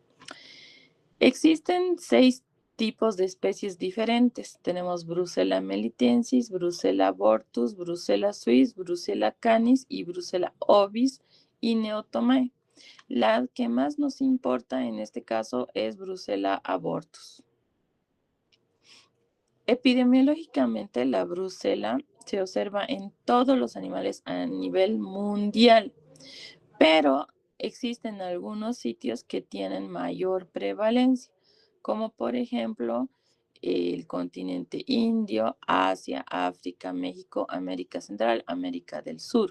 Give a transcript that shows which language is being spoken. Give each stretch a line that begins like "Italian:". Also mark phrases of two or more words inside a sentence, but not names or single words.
Spanish: Existen 6 tipos de especies diferentes. Tenemos Brucella melitensis, Brucella abortus, Brucella suis, Brucella canis y Brucella ovis y Neotomae. La que más nos importa en este caso es Brucella abortus. Epidemiológicamente, la brucela se observa en todos los animales a nivel mundial, pero existen algunos sitios que tienen mayor prevalencia, como por ejemplo el continente indio, Asia, África, México, América Central, América del Sur.